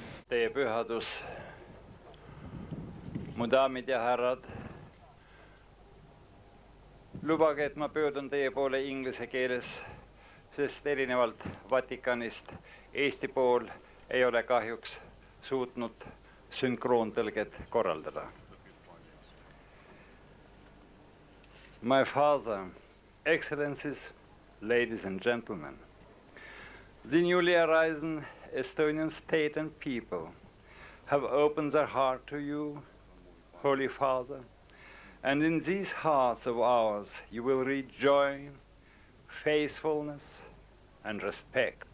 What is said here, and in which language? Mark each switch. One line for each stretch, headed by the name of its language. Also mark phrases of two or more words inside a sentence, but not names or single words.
Estonian: Teie pühadus, mu daamid ja härrad, lubage, et ma pöördun teie poole inglise keeles, sest erinevalt Vatikanist Eesti pool ei ole kahjuks suutnud sünkroontõlget korraldada.
English: My father, excellencies, ladies and gentlemen, the newly arisen Estonian state and people have opened their heart to you, Holy Father, and in these hearts of ours you will read joy, faithfulness, and respect.